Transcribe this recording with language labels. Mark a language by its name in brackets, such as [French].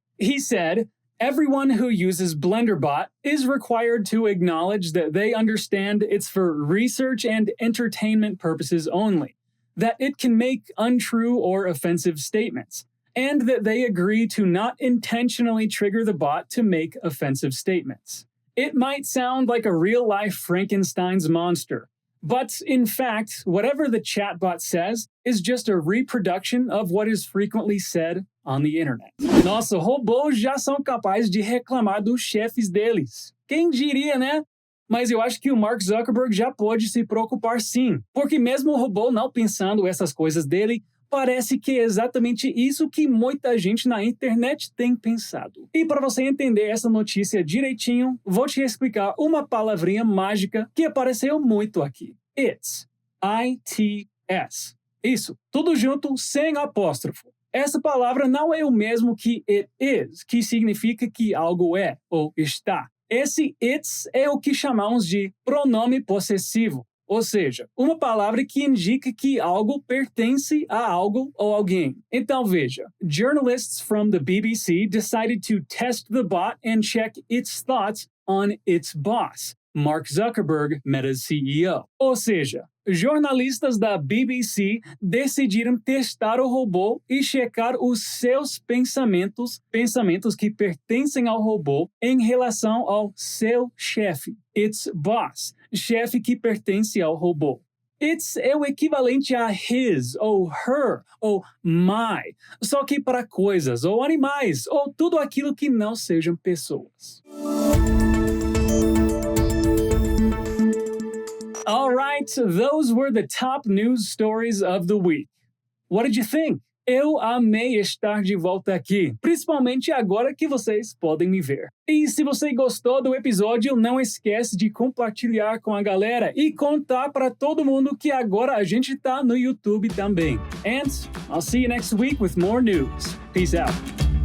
[English] He said, "Everyone who uses BlenderBot is required to acknowledge that they understand it's for research and entertainment purposes only, that it can make untrue or offensive statements, and that they agree to not intentionally trigger the bot to make offensive statements. It might sound like a real-life Frankenstein's monster, but in fact, whatever the chatbot says is just a reproduction of what is frequently said on the internet." [Portuguese] Nossa, robôs já são capazes de reclamar dos chefes deles. Quem diria, né? Mas eu acho que o Mark Zuckerberg já pode se preocupar sim, porque mesmo o robô não pensando essas coisas dele, parece que é exatamente isso que muita gente na internet tem pensado. E para você entender essa notícia direitinho, vou te explicar uma palavrinha mágica que apareceu muito aqui. It's. I-T-S. Isso, tudo junto, sem apóstrofo. Essa palavra não é o mesmo que it is, que significa que algo é ou está. Esse it's é o que chamamos de pronome possessivo, ou seja, uma palavra que indica que algo pertence a algo ou alguém. Então veja, [English] journalists from the BBC decided to test the bot and check its thoughts on its boss, Mark Zuckerberg, Meta's CEO. [Portuguese] Ou seja, jornalistas da BBC decidiram testar o robô e checar os seus pensamentos que pertencem ao robô em relação ao seu chefe, its boss, chefe que pertence ao robô. It's é o equivalente a his, ou her, ou my, só que para coisas, ou animais, ou tudo aquilo que não sejam pessoas. [English] Alright, those were the top news stories of the week. What did you think? [Portuguese] Eu amei estar de volta aqui, principalmente agora que vocês podem me ver. E se você gostou do episódio, não esquece de compartilhar com a galera e contar para todo mundo que agora a gente tá no YouTube também. [English] And I'll see you next week with more news. Peace out.